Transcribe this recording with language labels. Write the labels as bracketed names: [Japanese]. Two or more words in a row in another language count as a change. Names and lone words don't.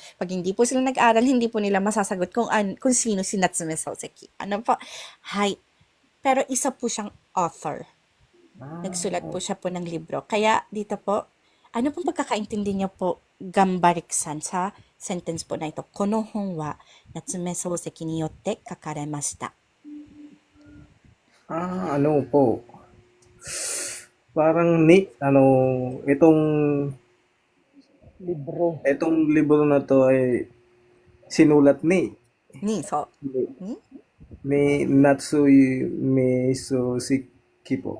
[Filipino] Pag hindi po sila nag-aaral, hindi po nila masasagot kung sino si Natsume Soseki. Hay. Pero isa po siyang author. Nagsulat po siya po ng libro. Kaya dito po, ano pong pagkakaintindi niyo po, Gambarik-san, sa sentence po na ito? [Japanese] この本は夏目漱石によって書かれました。 Ano po. [Filipino] Parang itong libro na to ay sinulat ni Natsume Soseki po.